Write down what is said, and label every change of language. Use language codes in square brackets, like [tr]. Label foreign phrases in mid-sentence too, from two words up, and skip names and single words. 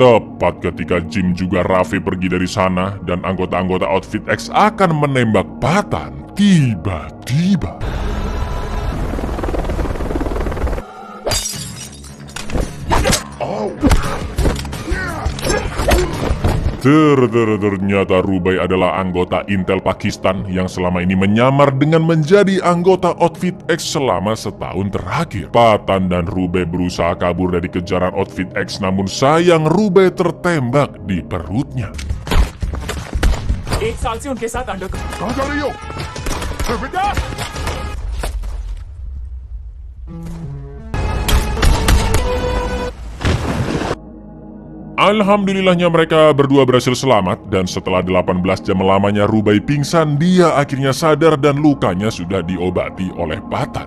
[id] Tepat ketika Jim juga Raffi pergi dari sana dan anggota-anggota Outfit X akan menembak Patan, tiba-tiba ternyata Rubai adalah anggota Intel Pakistan yang selama ini menyamar dengan menjadi anggota Outfit X selama setahun terakhir. Patan dan Rubai berusaha kabur dari kejaran Outfit X, namun sayang Rubai tertembak di perutnya. [hi] एक साल से उनके साथ अंडर कहाँ जा रही हो? बेटा! [id] Alhamdulillahnya mereka berdua berhasil selamat, dan setelah 18 jam lamanya Rubai pingsan, dia akhirnya sadar dan lukanya sudah diobati oleh Patan.